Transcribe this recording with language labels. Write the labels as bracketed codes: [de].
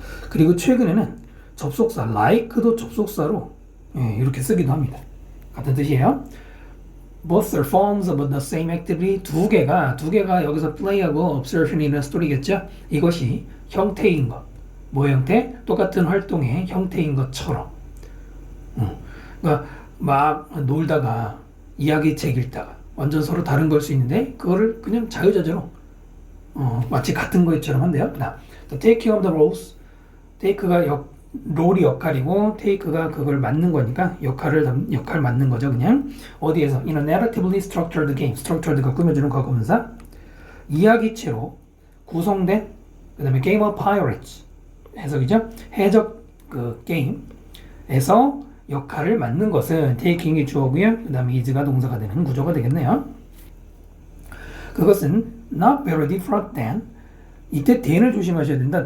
[ko] 그리고 최근에는 접속사 like도 접속사로 이렇게 쓰기도 합니다. 같은 뜻이에요. [en] Both are forms of the same activity. [ko] 두 개가 여기서 play하고 observation이라는 스토리겠죠. 이것이 형태인 것. 뭐 형태? 똑같은 활동의 형태인 것처럼. 그러니까 막 놀다가 이야기책 읽다가 완전 서로 다른 걸 수 있는데 그거를 그냥 자유자재로 마치 같은 것처럼 한대요. 그다음 [en] taking of the roles. [ko] take가 롤이 역할이고 take가 그걸 맡는 거니까 역할 맡는 거죠. 그냥 어디에서 [en] in a narratively structured game. [ko] structured가 꾸며주는 과거분사 이야기체로 구성된 그 다음에 game of pirates 해석이죠. 해적 그 게임에서 역할을 맡는 것은 taking이 주어고요. 그 다음에 is가 동사가 되는 구조가 되겠네요. 그것은 [en] not very different than [ko] 이때 than을 조심하셔야 된다.